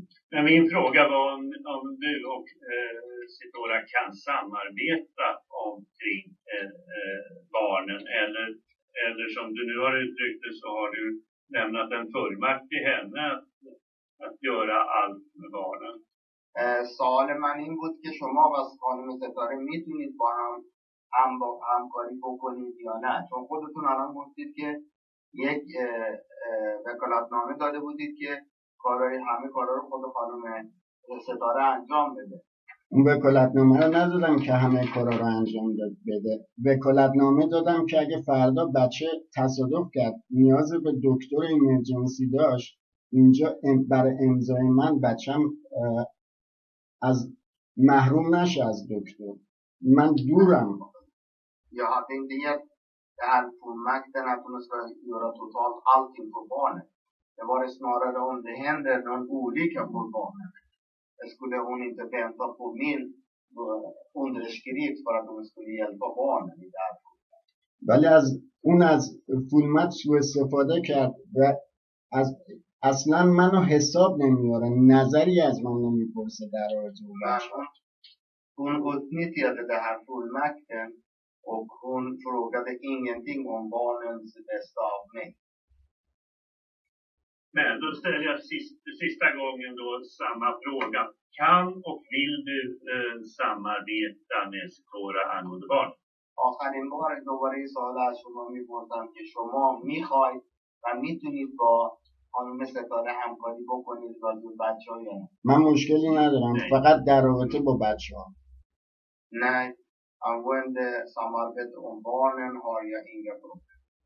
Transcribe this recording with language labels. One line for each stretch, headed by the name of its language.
Swedish: Men min fråga var om du och Sipora kan samarbeta omkring barnen, eller som du nu har uttryckt det så har du lämnat en fullmakt till henne att göra allt med barnen.
Persian: سوال من این بود که شما و خانم ستاره میتونید با هم همکاری بکنید یا نه؟ چون خودتون الان گفتید که یک وکالتنامه داده بودید که همه کارا رو خود خانم ستاره انجام بده. اون وکالتنامه رو ندادم که همه کارا رو انجام بده. وکالتنامه دادم که اگه فردا بچه تصادف کرد نیاز به دکتر ایمرجنسی داشت، اینجا برای امضای من بچم از محروم نشه از دکتر. من دورم.
Swedish: Jag hade inte gett det här fullmakten att hon ska göra totalt allting för barnet. Det var det snarare om det händer någon olycka på barnet. Det skulle hon inte vänta på min underskrift för att hon skulle hjälpa barnen i det här.
Persian: ولی از فولمت سوء استفاده کرد و اصلا منو حساب نمیاره، نظری از من نمیپرسه در رابطه با بچه.
Swedish: Hon utnyttjade det här fullmakten och hon frågade ingenting om barnens bästa av mig. Men då ställer jag sista gången då samma fråga. Kan och vill du samarbeta med Sipora angående barn?
Persian: آخرین بار دوباره این سوال از شما می‌پرسم که شما می‌خواید و می‌تونید با خانم ستاره همکاری بکنید راجع به بچه‌ها یا نه؟ من مشکلی ندارم، فقط در رابطه با بچه‌ها.
Swedish: Nej, angående samarbete om barnen har jag inga problem.